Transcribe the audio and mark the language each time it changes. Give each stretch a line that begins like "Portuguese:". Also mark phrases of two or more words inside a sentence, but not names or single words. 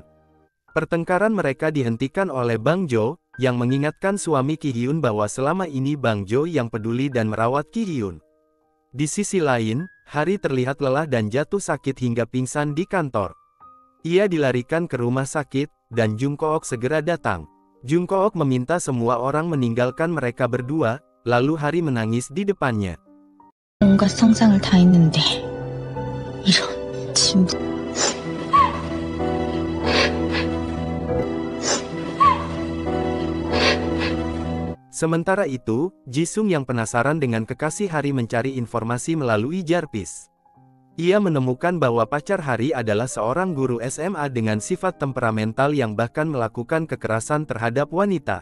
Indonesian: Pertengkaran mereka dihentikan oleh Bang Jo, yang mengingatkan suami Ki Hyun bahwa selama ini Bang Jo yang peduli dan merawat Ki Hyun. Di sisi lain, Hari terlihat lelah dan jatuh sakit hingga pingsan di kantor. Ia dilarikan ke rumah sakit, dan Jung Kook segera datang. Jung Kook meminta semua orang meninggalkan mereka berdua, lalu Hari menangis di depannya.
Korean: 온갖 상상을 다 했는데 이런 진부.
Indonesian: Sementara itu, Jisung yang penasaran dengan kekasih Hari mencari informasi melalui Jarvis. Ia menemukan bahwa pacar Hari adalah seorang guru SMA dengan sifat temperamental yang bahkan melakukan kekerasan terhadap wanita.